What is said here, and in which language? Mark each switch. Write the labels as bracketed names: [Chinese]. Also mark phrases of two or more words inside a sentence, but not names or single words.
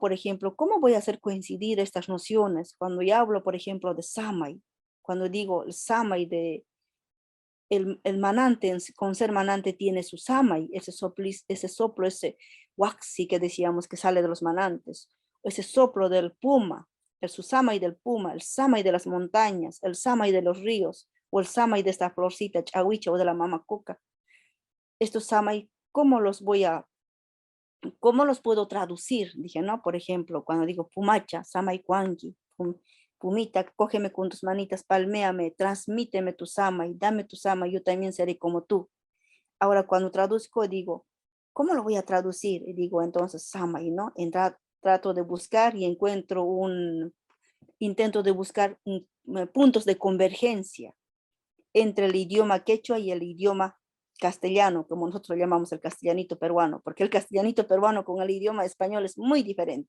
[Spanish] Por ejemplo, ¿cómo voy a hacer coincidir estas nociones? Cuando ya hablo, por ejemplo, de Samay, cuando digo el Samay el manante, con ser manante, tiene su samay, ese soplo, ese waxi que decíamos que sale de los manantes, ese soplo del puma, el su samay del puma, el samay de las montañas, el samay de los ríos, o el samay de esta florcita chahuicha o de la mamacuca. Estos samay, ¿cómo los puedo traducir? Dije, ¿no? Por ejemplo, cuando digo [Quechua] pumacha, samay cuanqui, [Spanish] pumita, cógeme con tus manitas, palméame, transmíteme tu samay, dame tu samay, yo también seré como tú. Ahora, cuando traduzco, digo, ¿cómo lo voy a traducir? Y digo, entonces, samay, ¿no? Trato de buscar y intento de buscar puntos de convergencia entre el idioma quechua y el idioma castellano, como nosotros llamamos el castellanito peruano, porque el castellanito peruano con el idioma español es muy diferente.